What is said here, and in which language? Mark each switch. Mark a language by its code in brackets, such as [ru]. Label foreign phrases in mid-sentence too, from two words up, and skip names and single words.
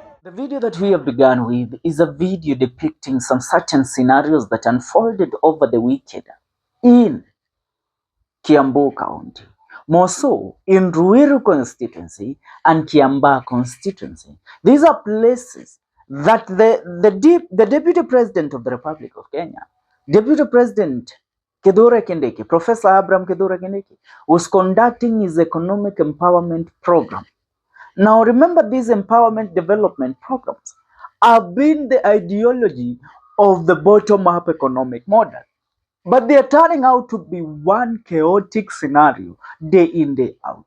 [en] The video that we have begun with is a video depicting some certain scenarios that unfolded over the weekend in Kiambu County, more so in Ruiru constituency and Kiamba constituency. These are places that the Deputy President of the Republic of Kenya, Deputy President Kithure Kindiki, Professor Abraham Kithure Kindiki, was conducting his economic empowerment program. Now remember, these empowerment development programs have been the ideology of the bottom-up economic model. But they are turning out to be one chaotic scenario day in, day out.